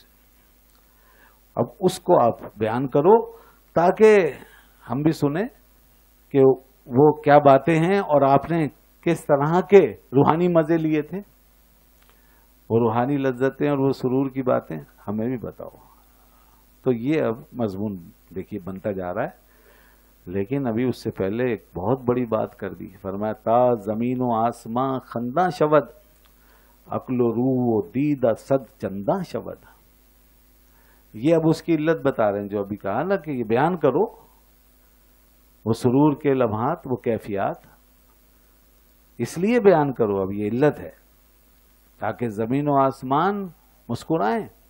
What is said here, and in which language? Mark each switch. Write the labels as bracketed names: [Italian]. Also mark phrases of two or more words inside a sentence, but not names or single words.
[Urdu] اب اس کو آپ بیان کرو تاکہ ہم بھی سنیں کہ وہ کیا باتیں ہیں اور آپ نے کس طرح کے روحانی مزے لیے تھے. وہ روحانی لذتیں اور وہ سرور کی باتیں ہمیں بھی بتاؤ. تو یہ اب مضمون دیکھیے بنتا جا رہا ہے لیکن ابھی اس سے پہلے ایک بہت بڑی بات کر دی. [Persian] فرمایا تا زمین و آسماں خنداں شود عقل و روح و دید صد چنداں شود. [Urdu] یہ اب اس کی علت بتا رہے ہیں جو ابھی کہا نا کہ یہ بیان کرو وہ سرور کے لمحات وہ کیفیات اس لیے بیان کرو. اب یہ علت ہے تاکہ زمین و آسمان مسکرائیں.